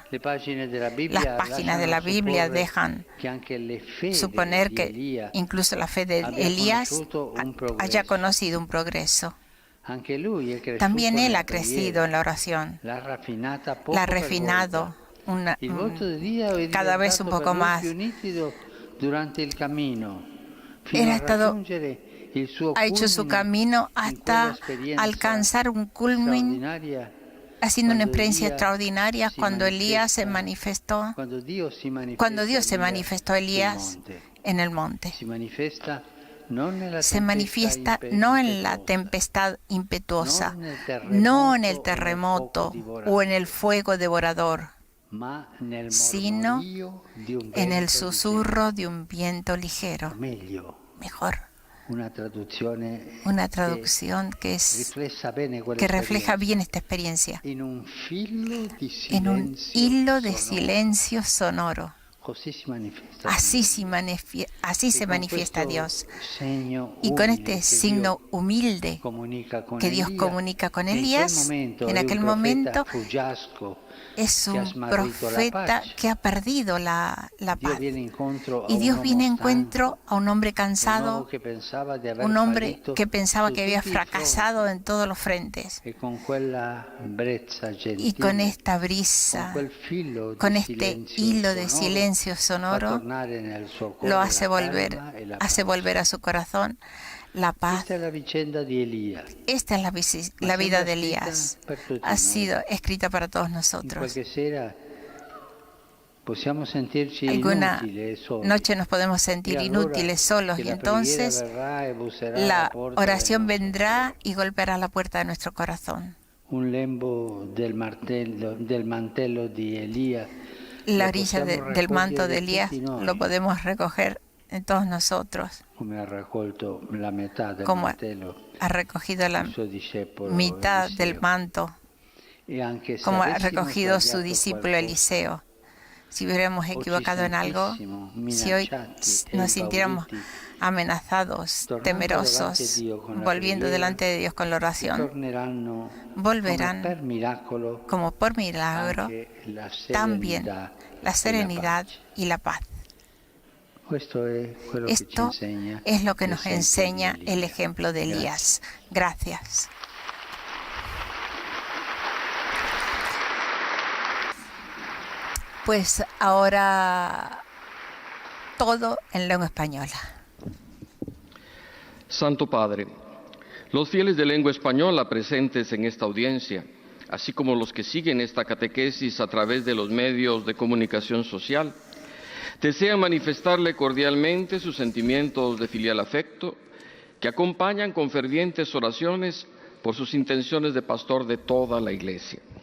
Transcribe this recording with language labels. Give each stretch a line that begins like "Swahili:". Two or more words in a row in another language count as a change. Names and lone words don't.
Spanish: Las páginas de la Biblia dejan suponer que incluso la fe de Elías haya conocido un progreso. También él ha crecido en la oración, la ha refinado,
Italian: Il voto di Dio è
Spanish: cada vez un
Italian: diventato
Spanish: poco
Italian: per lui
Spanish: más.
Italian: più nitido durante il cammino,
Spanish: Él
Italian: fino
Spanish: ha
Italian: a
Spanish: estado,
Italian: raggiungere il suo
Spanish: ha hecho su
Italian: culmine
Spanish: camino
Italian: in quella
Spanish: hasta
Italian: esperienza
Spanish: alcanzar un culmen,
Italian: straordinaria
Spanish: haciendo una
Italian: quando
Spanish: experiencia
Italian: Elia
Spanish: extraordinaria
Italian: si
Spanish: cuando Elías se
Italian: manifesta,
Spanish: manifestó,
Italian: quando Dio si
Spanish: manifestó a Elías en el monte.
Italian: si manifesta non nella
Spanish: Se manifiesta
Italian: tempesta
Spanish: no en la
Italian: impetuosa,
Spanish: tempestad impetuosa,
Italian: non
Spanish: no en
Italian: nel
Spanish: el
Italian: terremoto
Spanish: terremoto o en el fuego devorador,
Italian: ma nel
Spanish: sino
Italian: mormorio di un
Spanish: en el
Italian: vento
Spanish: susurro de un viento ligero.
Italian: meglio,
Spanish: Mejor,
Italian: una traduzione
Spanish: una
Italian: che
Spanish: traducción que refleja bien esta experiencia.
Italian: in un filo di
Spanish: En un
Italian: silenzio
Spanish: hilo de
Italian: sonoro.
Spanish: silencio sonoro.
Italian: Così si manifesta
Spanish: Así
Italian: Dio.
Spanish: se
Italian: con
Spanish: manifiesta
Italian: questo
Spanish: Dios.
Italian: segno
Spanish: Y con
Italian: umile
Spanish: este
Italian: che
Spanish: signo
Italian: Dio
Spanish: humilde
Italian: comunica con
Spanish: que Dios
Italian: Elia,
Spanish: comunica con
Italian: che
Spanish: Elías, en
Italian: è
Spanish: aquel
Italian: un
Spanish: momento
Italian: profeta fuggiasco
Spanish: es
Italian: che ha
Spanish: un
Italian: smarrito la
Spanish: profeta
Italian: pace.
Spanish: que ha perdido la
Italian: Dio
Spanish: paz.
Italian: viene incontro a
Spanish: Y
Italian: un
Spanish: Dios viene a
Italian: uomo
Spanish: encuentro
Italian: stanco,
Spanish: a un hombre
Italian: un uomo
Spanish: cansado,
Italian: che pensava di aver
Spanish: un hombre
Italian: fallito
Spanish: que pensaba su que había
Italian: tutti i
Spanish: fracasado
Italian: fronti.
Spanish: en todos los frentes.
Italian: E con quella brezza
Spanish: Y con
Italian: gentile,
Spanish: esta
Italian: con
Spanish: brisa,
Italian: quel filo
Spanish: con
Italian: di
Spanish: este
Italian: silenzio
Spanish: hilo de
Italian: sonoro,
Spanish: silencio
Italian: fa
Spanish: sonoro,
Italian: tornare nel suo cuore
Spanish: lo
Italian: la
Spanish: hace
Italian: calma e la
Spanish: hace
Italian: pace.
Spanish: volver a su corazón la paz.
Italian: Questa è la vicenda di Elia.
Spanish: Esta es la vida de Elías.
Italian: Per tutti
Spanish: Ha
Italian: noi.
Spanish: sido escrita para todos
Italian: In
Spanish: nosotros.
Italian: qualche sera possiamo sentirci
Spanish: Alguna
Italian: inutili e soli.
Spanish: noche nos podemos
Italian: E
Spanish: sentir
Italian: allora
Spanish: inútiles, solos,
Italian: che
Spanish: y
Italian: la preghiera
Spanish: entonces
Italian: verrà e busserà alla
Spanish: la
Italian: porta del
Spanish: oración
Italian: nostro
Spanish: vendrá
Italian: cuore.
Spanish: y golpeará la puerta de nuestro corazón.
Italian: Un lembo del mantello di Elia
Spanish: La
Italian: lo
Spanish: orilla
Italian: possiamo
Spanish: del manto de
Italian: raccogliere
Spanish: Elías
Italian: tutti noi,
Spanish: lo podemos recoger en todos nosotros,
Italian: come ha raccolto la metà del
Spanish: como
Italian: mantello
Spanish: ha recogido la
Italian: il suo discepolo
Spanish: mitad del
Italian: Eliseo.
Spanish: manto,
Italian: E anche se
Spanish: como ha
Italian: avessimo
Spanish: recogido su
Italian: sbagliato
Spanish: discípulo
Italian: qualcosa,
Spanish: Eliseo. Si hubiéramos
Italian: o ci
Spanish: equivocado en algo,
Italian: sentissimo
Spanish: si hoy
Italian: minacciati e
Spanish: nos sintiéramos
Italian: impauriti,
Spanish: amenazados,
Italian: tornando
Spanish: temerosos,
Italian: davanti a Dio con la
Spanish: volviendo
Italian: preghiera,
Spanish: delante de Dios con la oración,
Italian: torneranno
Spanish: volverán
Italian: come per miracolo
Spanish: como por milagro
Italian: anche la
Spanish: también
Italian: serenità
Spanish: la serenidad
Italian: pace.
Spanish: y la paz.
Italian: Questo è quello che ci
Spanish: Esto
Italian: insegna
Spanish: es lo que nos
Italian: l'esempio di
Spanish: enseña
Italian: Elia.
Spanish: el ejemplo de
Italian: Grazie.
Spanish: Elías. Gracias. Pues ahora todo en lengua española. Santo Padre, los fieles de lengua española presentes en esta audiencia, así como los que siguen esta catequesis a través de los medios de comunicación social, desean manifestarle cordialmente sus sentimientos de filial afecto, que acompañan con fervientes oraciones por sus intenciones de pastor de toda la Iglesia.